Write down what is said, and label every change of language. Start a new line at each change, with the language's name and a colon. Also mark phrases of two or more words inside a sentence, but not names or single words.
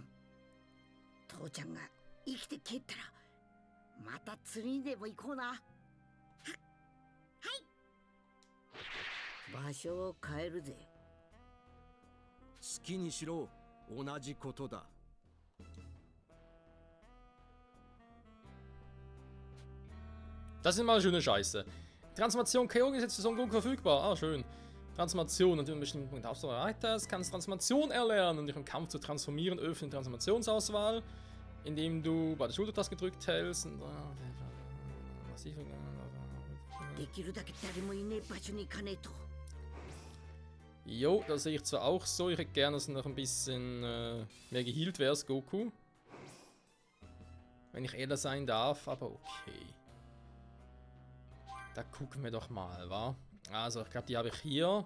Japanese: 父ちゃんが生きて帰ったらまた釣りにでも行こうな。はい。場所を変えるぜ。好きにしろ。同じことだ。
German: Das ist mal schöne Scheiße. Transformation Kyogre ist jetzt für Son Goku verfügbar. Ah, schön. Transformation. Und wenn du einen bestimmten Punkt Ausdauer erreicht hast, kannst du Transformation erlernen. Und dich im Kampf zu transformieren, öffne die Transformationsauswahl, indem du bei der Schultertaste gedrückt hältst. Und,
Japanese: できるだけ誰もいねえ場所に行かねえと。
German: Jo, das sehe ich zwar auch so. Ich hätte gerne, dass noch ein bisschen mehr geheilt wäre, Goku. Wenn ich ehrlich sein darf, aber okay. Da gucken wir doch mal, wa? Also, ich glaube, die habe ich hier.